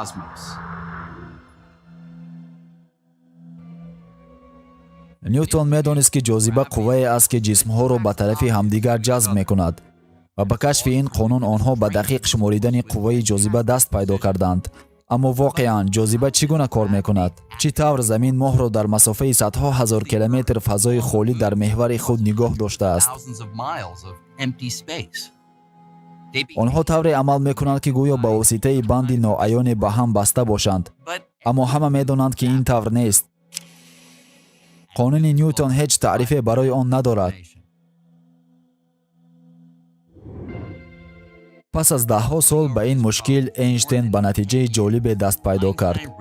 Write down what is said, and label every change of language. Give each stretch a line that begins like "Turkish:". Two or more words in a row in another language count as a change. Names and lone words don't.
Persian: نیوتن می دانست که جاذبه قوه است که جسمها را به طرف همدیگر جذب می کند و با کشف این قانون آنها به دقیق شماریدن قوه جاذبه دست پیدا کردند. اما واقعاً جاذبه چگونه کار می کند؟ چی طور زمین ماه را در مسافه صدها هزار کیلومتر فضای خالی در محور خود نگاه داشته است؟
Tajik: онҳо тавре амал мекунанд ки гӯё ба воситаи банди ноаёне ба ҳам баста бошанд, аммо ҳама медонанд ки ин тавр нест. қонуни Ньютон ҳеҷ таърифе барои он надорад. пас аз даҳҳо сол ба ин мушкил Эйнштейн ба натиҷаи ҷолибе даст пайдо кард.